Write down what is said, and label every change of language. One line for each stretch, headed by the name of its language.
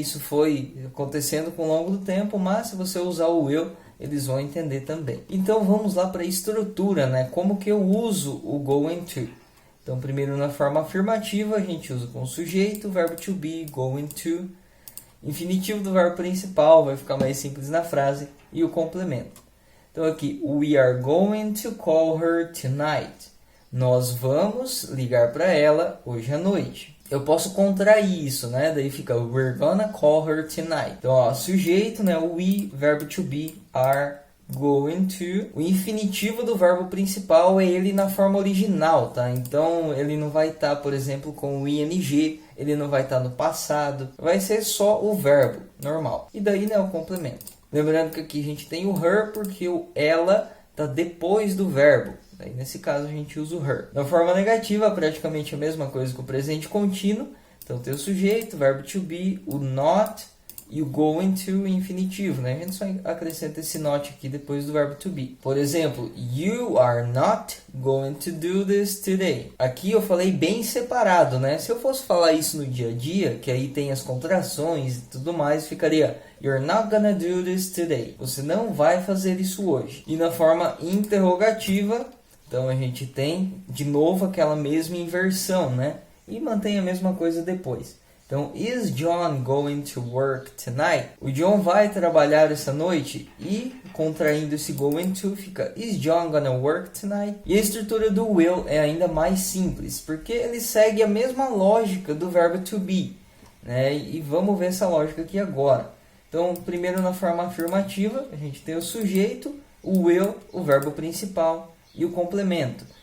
Portuguese: Isso foi acontecendo com o longo do tempo, mas se você usar o will, eles vão entender também. Então vamos lá para a estrutura, né? Como que eu uso o going to? Então primeiro na forma afirmativa a gente usa com o sujeito, verbo to be, going to. Infinitivo do verbo principal, vai ficar mais simples na frase, e o complemento. Então aqui,
English: we are going to call her tonight.
Portuguese: Nós vamos ligar para ela hoje à noite. Eu posso contrair isso, né? Daí fica
English: we're gonna call her tonight.
Portuguese: Então, ó, sujeito, né?
English: We, verbo to be, are going to.
Portuguese: O infinitivo do verbo principal é ele na forma original, tá? Então, ele não vai estar, por exemplo, com o ing, ele não vai estar no passado. Vai ser só o verbo normal. E daí, né, o complemento. Lembrando que aqui a gente tem o her porque o ela está depois do verbo. Aí, nesse caso, a gente usa o her. Na forma negativa, praticamente a mesma coisa que o presente contínuo. Então, tem o sujeito, o verbo to be, o not e o going to infinitivo, né? A gente só acrescenta esse not aqui depois do verbo to be. Por exemplo,
English: you are not going to do this today.
Portuguese: Aqui eu falei bem separado, né? Se eu fosse falar isso no dia a dia, que aí tem as contrações e tudo mais, ficaria
English: you're not gonna do this today.
Portuguese: Você não vai fazer isso hoje. E na forma interrogativa, Então a gente tem de novo aquela mesma inversão, né? E mantém a mesma coisa depois. Então,
English: is John going to work tonight?
Portuguese: O John vai trabalhar essa noite? E, contraindo esse going to, fica
English: is John gonna work tonight?
Portuguese: E a estrutura do will é ainda mais simples, porque ele segue a mesma lógica do verbo to be, né? E vamos ver essa lógica aqui agora. Então, primeiro na forma afirmativa, a gente tem o sujeito, o will, o verbo principal e o complemento.